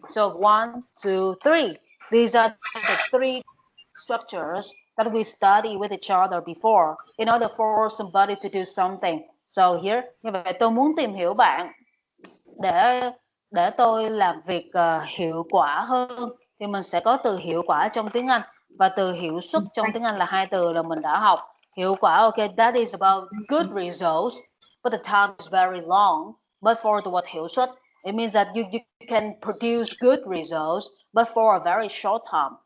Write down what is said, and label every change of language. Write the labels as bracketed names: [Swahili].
[English] So 1, 2, 3. These are the 3 structures that we study with each other before in order for somebody to do something. So here, [Vietnamese] như vậy tôi muốn tìm hiểu bạn để tôi làm việc hiệu quả hơn, thì mình sẽ có từ hiệu quả trong tiếng Anh, và từ hiệu suất trong tiếng Anh là 2 từ là mình đã học. [English] Hiệu quả, okay, that is about good results, but the time is very long. But for the word hiệu suất, it means that you can produce good results, but for a very short time.